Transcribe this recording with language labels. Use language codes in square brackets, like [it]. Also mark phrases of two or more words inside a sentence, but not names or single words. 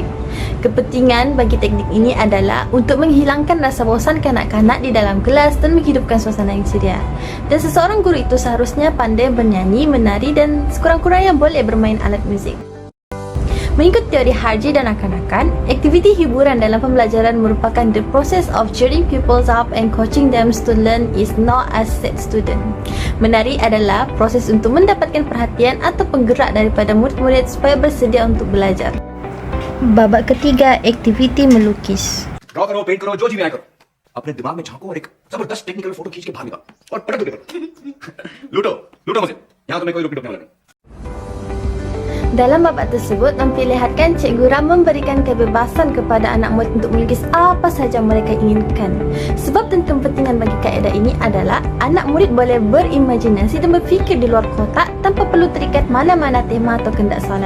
[ms] Kepentingan bagi teknik ini adalah untuk menghilangkan rasa bosan kanak-kanak di dalam kelas dan menghidupkan suasana yang ceria. Dan seseorang guru itu seharusnya pandai bernyanyi, menari dan sekurang-kurangnya boleh bermain alat muzik. Mengikut teori Harji dan rakan-rakan, aktiviti hiburan dalam pembelajaran merupakan [en] the process of cheering pupils up and coaching them to learn is not as set student. [ms] Menari adalah proses untuk mendapatkan perhatian atau penggerak daripada murid-murid supaya bersedia untuk belajar. Babak ketiga, aktiviti melukis. [hi] ड्रॉ करो, पेंट करो, जो जी में आया करो। अपने दिमाग में झांको और एक जबरदस्त [en] technical photo [hi] खींच के बाहर निकालो और पटक दो पेपर। लूटो लूटो मुझे, यहाँ तुम्हें कोई रोटी टोकने वाला नहीं। [ms] Dalam babak tersebut memperlihatkan Cikgu Ram memberikan kebebasan kepada anak murid untuk melukis apa sahaja mereka inginkan. Sebab dan kepentingan bagi kaedah ini adalah anak murid boleh berimajinasi dan berfikir di luar kotak tanpa perlu terikat mana-mana tema atau kehendak soalan.